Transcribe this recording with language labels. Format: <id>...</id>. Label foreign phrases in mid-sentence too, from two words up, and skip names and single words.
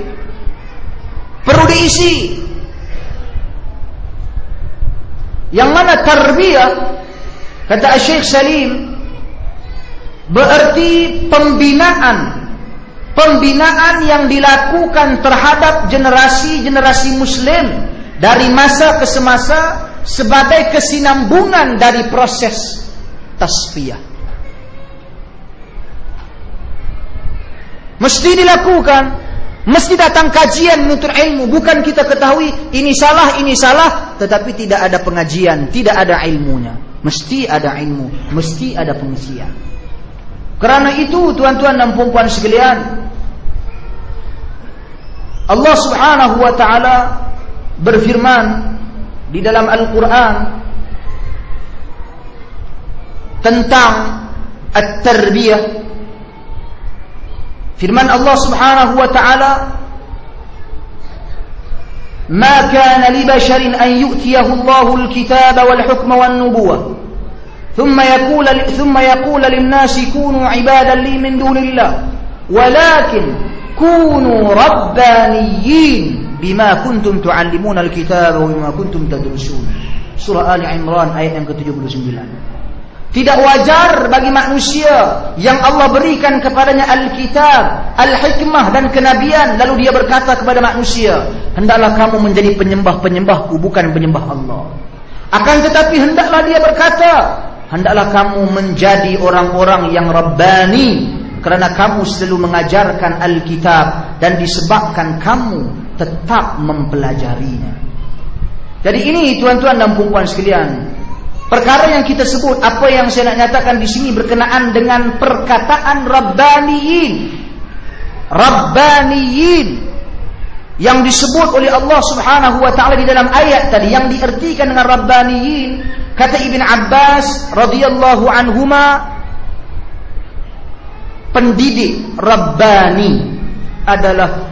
<ms>Perlu diisi. Yang mana tarbiyah, kata Syekh Salim, berarti pembinaan yang dilakukan terhadap generasi Muslim dari masa ke semasa sebagai kesinambungan dari proses tasfiyah. Mesti dilakukan, mesti datang kajian menuntut ilmu. Bukan kita ketahui ini salah, tetapi tidak ada pengajian, tidak ada ilmunya. Mesti ada ilmu, mesti ada pengisian. Kerana itu tuan-tuan dan puan-puan sekalian, Allah</ms> <ar>سبحانه وتعالى</ar> <ms>berfirman di dalam Al-Quran tentang at-tarbiyah. Firman Allah</ms> <ar>سبحانه وتعالى, "ما كان لبشر أن يؤتيه الله الكتاب والحكم والنبوة ثم يقول للناس كونوا عبادا لي من دون الله ولكن كونوا ربانيين بما كنتم تعلمون الكتاب وبما كنتم تدرسون."</ar> <ms>Surah Ali Imran ayat yang ke-79. Tidak wajar bagi manusia yang Allah berikan kepadanya Alkitab, Al-Hikmah dan kenabian, lalu dia berkata kepada manusia, "Hendaklah kamu menjadi penyembah-penyembahku, bukan penyembah Allah." Akan tetapi hendaklah dia berkata, "Hendaklah kamu menjadi orang-orang yang Rabbani, kerana kamu selalu mengajarkan Alkitab dan disebabkan kamu tetap mempelajarinya." Jadi ini tuan-tuan dan puan-puan sekalian, perkara yang kita sebut, apa yang saya nak nyatakan di sini berkenaan dengan perkataan Rabbaniyin yang disebut oleh Allah</ms> <ar>سبحانه وتعالى</ar> <ms>di dalam ayat tadi, yang diartikan dengan Rabbaniyin, kata Ibn Abbas</ms> <ar>رضي الله عنهما,</ar> <ms>pendidik Rabbani adalah</ms>